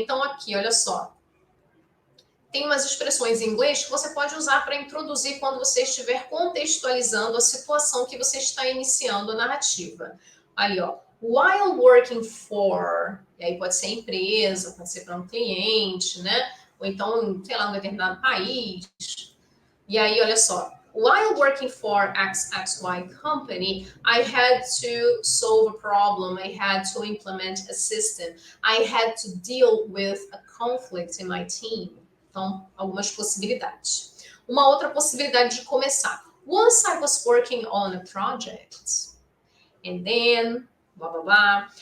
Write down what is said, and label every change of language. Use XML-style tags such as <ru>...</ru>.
<pt>Então aqui, olha só, tem umas expressões em inglês que você pode usar para introduzir quando você estiver contextualizando a situação que você está iniciando a narrativa. Ali, ó.</pt> <en>While working for,</en> <pt>e aí pode ser empresa, pode ser para um cliente, né? Ou então, sei lá, um determinado país. E aí, olha só.</pt> <en>While working for XXY company, I had to solve a problem. I had to implement a system. I had to deal with a conflict in my team.</en> <pt>Então, algumas possibilidades. Uma outra possibilidade de começar.</pt> <en>Once I was working on a project, and then, blah, blah, blah.</en>